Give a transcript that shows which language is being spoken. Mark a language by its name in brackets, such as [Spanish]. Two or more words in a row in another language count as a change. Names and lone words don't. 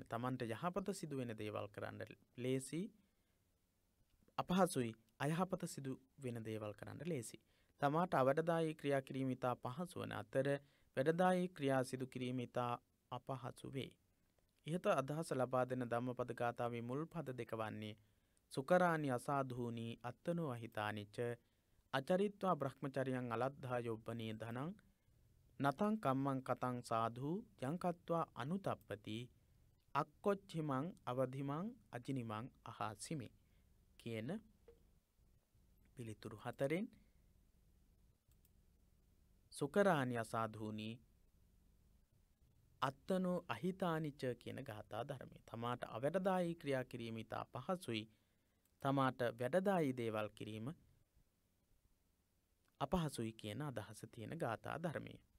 [Sinhala] තමන්ට යහපත සිදු වෙන දේවල් කරන්න ලේසි, අපහසුයි අයහපත සිදු වෙන දේවල් කරන්න ලේසි. තමාට අවැඩදායී ක්‍රියා කිරීම ඉතා පහසු වන අතර වැඩදායී ක්‍රියා සිදු කිරීම ඉතා අපහසු වේ. ඉහත අදහස ලබා දෙන ධම්මපද ගාථාවේ මුල් පද දෙක [Pali] වන්නේ සුකරානි අසාධූනි අත්තනෝ අහිතානිච අචරිත්වා බ්‍රහ්මචරියං අලද්ධා යොබ්බනේ ධනං නතං කම්මං කතං සාධු යංකත්වා අනුතප්පති අක්කොච්චිමං අවධිමං අජිනිමං අහාසිමේ [Sinhala] කියන පිළිතුරු හතරෙන් [Pali] සුකරානි අසාධූනි අත්තනෝ අහිතානිච [Sinhala] කියන ගාථා ධර්මය. තමාට අවැඩදායී ක්‍රියා කිරීම ඉතා පහසුයි. තමාට වැඩදායී දේවල් කිරීම අපහසුයි කියන අදහස තියෙන ගාථා ධර්මය.